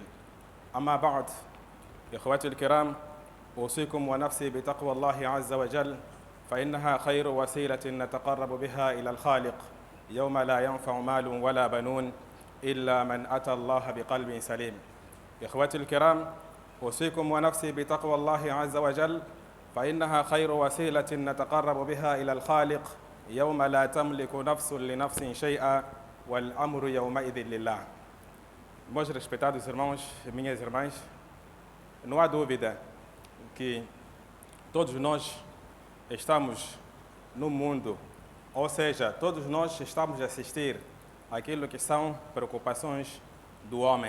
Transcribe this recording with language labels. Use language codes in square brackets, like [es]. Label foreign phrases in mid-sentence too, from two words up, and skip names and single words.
[ar] أما بعد، إخوتي الكرام، أوصيكم ونفسي بتقوى الله عز وجل، فإنها خير وسيلة نتقرب بها إلى الخالق يوم لا ينفع مال ولا بنون إلا من أتى الله بقلب سليم. إخوتي الكرام، أوصيكم ونفسي بتقوى الله عز وجل، فإنها خير وسيلة نتقرب بها إلى الخالق يوم لا تملك نفس لنفس شيئا والأمر يومئذ لله. [pt] Meus respeitados irmãos e minhas irmãs, não há dúvida que todos nós estamos no mundo, ou seja, todos nós estamos a assistir àquilo que são preocupações do homem.